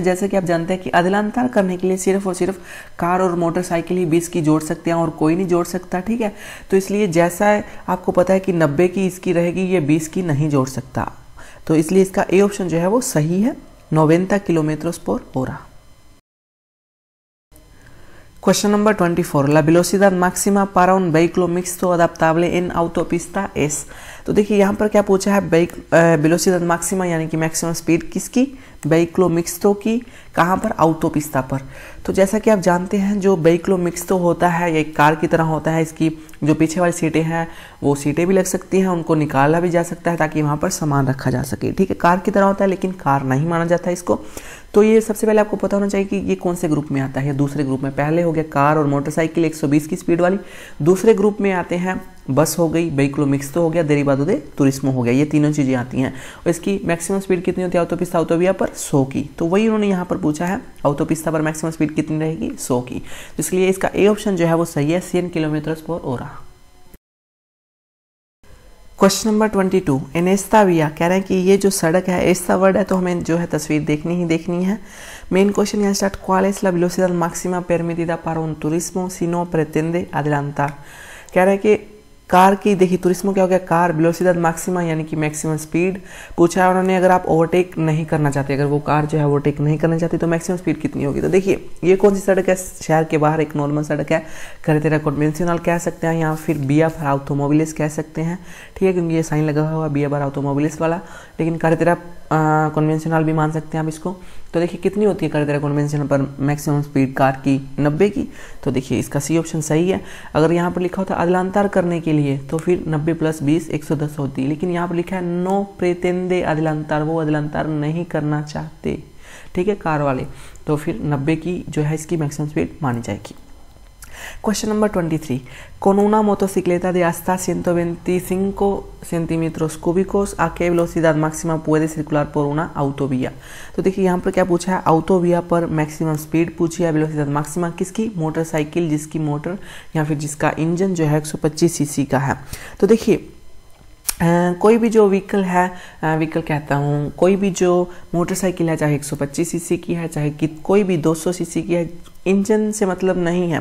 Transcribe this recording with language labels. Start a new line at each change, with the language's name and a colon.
Hindi: जैसे कि आप जानते हैं कि अदलांतार करने के लिए सिर्फ और सिर्फ कार और मोटरसाइकिल ही 20 की जोड़ सकते हैं और कोई नहीं जोड़ सकता। ठीक है, तो इसलिए जैसा आपको पता है कि 90 की इसकी रहेगी, ये 20 की नहीं जोड़ सकता। तो इसलिए इसका ए ऑप्शन जो है वो सही है, 90 किलोमीटर पर hora।
English: Question number 24
Spanish: La velocidad máxima para un vehículo mixto adaptable en autopista es।
Hindi: तो देखिए यहाँ पर क्या पूछा है, वेलोसिडad máxima यानी कि मैक्सिमम स्पीड किसकी, vehiculo mixto की, कहाँ पर, ऑटोपिस्ता पर। तो जैसा कि आप जानते हैं जो vehiculo mixto होता है ये कार की तरह होता है। इसकी जो पीछे वाली सीटें हैं वो सीटें भी लग सकती हैं, उनको निकाला भी जा सकता है ताकि वहाँ पर सामान रखा जा सके। ठीक है, कार की तरह होता है लेकिन कार नहीं माना जाता है इसको। तो ये सबसे पहले आपको पता होना चाहिए कि ये कौन से ग्रुप में आता है। दूसरे ग्रुप में, पहले हो गया कार और मोटरसाइकिल 120 की स्पीड वाली। दूसरे ग्रुप में आते हैं बस हो गई, vehiculo mixto हो गया, derivado de turismo हो गया, ये तीनों चीजें आती हैं। और इसकी मैक्सिमम स्पीड कितनी होती है ऑटोपिस्ता ऑटोविया पर 100 की। तो वही उन्होंने यहाँ पर पूछा है, ऑटोपिस्ता पर मैक्सिमम स्पीड कितनी रहेगी 100 की। इसलिए इसका ए ऑप्शन जो है वो सही है, 100 किलोमीटर पर hora। क्वेश्चन नंबर 22 एनेस्ता विया। कह रहे हैं कि ये जो सड़क है, एस्ता वर्ड है तो हमें जो है तस्वीर देखनी है। मेन क्वेश्चन यहाँ start,
Spanish: ¿cuál es la velocidad máxima permitida para un turismo si no pretende adelantar?
Hindi: कह रहे हैं कि कार की देखिए तुरिस्मो क्या हो गया, कार वेलोसिटी मैक्सिमा यानी कि मैक्सिमम स्पीड पूछा है उन्होंने। अगर आप ओवरटेक नहीं करना चाहते, अगर वो कार जो है ओवरटेक नहीं करना चाहती तो मैक्सिमम स्पीड कितनी होगी। तो देखिए ये कौन सी सड़क है, शहर के बाहर एक नॉर्मल सड़क है, कैरेटेरा कन्वेंशनल कह सकते हैं या फिर बिया फॉर ऑटोमोबिलिस कह सकते हैं, ठीक है, क्योंकि ये साइन लगा हुआ है बिया फॉर ऑटोमोबिलिस वाला, लेकिन कैरेटेरा कन्वेंशनल भी मान सकते हैं आप इसको। तो देखिए कितनी होती है कैरेटेरा कन्वेंशनल पर मैक्सिमम स्पीड कार की, 90 की। तो देखिए इसका सी ऑप्शन सही है। अगर यहाँ पर लिखा होता अदलांतर करने के लिए तो फिर 90 + 20 110 होती, लेकिन यहाँ पर लिखा है नो प्रेतेंदे अदलांतर, वो अदलांतर नहीं करना चाहते, ठीक है, कार वाले, तो फिर 90 की जो है इसकी मैक्सिमम स्पीड मानी जाएगी।
English: Question number 23.
Spanish: Con una motocicleta de hasta 125 centímetros cúbicos, ¿a qué velocidad máxima puede circular por una autovía?
Hindi: तो देखिए यहाँ पर क्या पूछा है, ऑटोविया पर मैक्सिमम स्पीड पूछी है, वेलोसिटी मैक्सिमा किसकी, मोटरसाइकिल जिसकी मोटर या फिर जिसका इंजन जो है 125 सीसी का है। तो देखिए कोई भी जो व्हीकल है, व्हीकल कहता हूँ, कोई भी जो मोटरसाइकिल है, चाहे 125 सीसी की है, चाहे कोई भी 200 सीसी की है, इंजन से मतलब नहीं है।